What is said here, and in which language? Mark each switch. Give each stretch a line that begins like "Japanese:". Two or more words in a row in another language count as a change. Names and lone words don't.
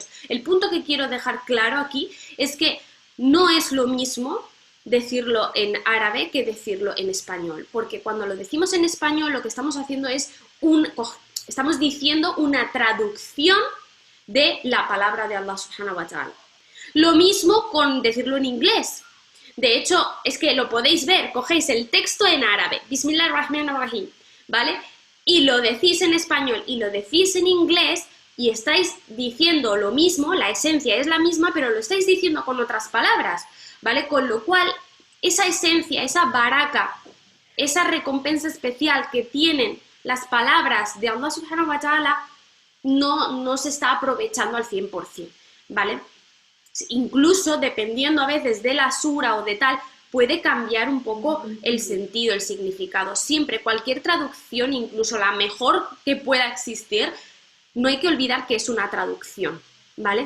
Spanish: El punto que quiero dejar claro aquí es que no es lo mismo decirlo en árabe que decirlo en español, porque cuando lo decimos en español lo que estamos haciendo es estamos diciendo una traducción de la palabra de
Arabic: الله سبحانه وتعالى.
Spanish: Lo mismo con decirlo en inglés. De hecho, es que lo podéis ver, cogéis el texto en árabe,
Arabic: بسم الله الرحمن الرحيم,
Spanish: ¿vale? Y lo decís en español y lo decís en inglés y estáis diciendo lo mismo, la esencia es la misma, pero lo estáis diciendo con otras palabras, ¿vale? Con lo cual, esa esencia, esa baraka, esa recompensa especial que tienen las palabras de
Arabic: الله سبحانه وتعالى
Spanish: no se está aprovechando al 100%, ¿vale? Incluso dependiendo a veces de la sura o de tal, puede cambiar un poco el sentido, el significado. Siempre, cualquier traducción, incluso la mejor que pueda existir, no hay que olvidar que es una traducción, ¿vale?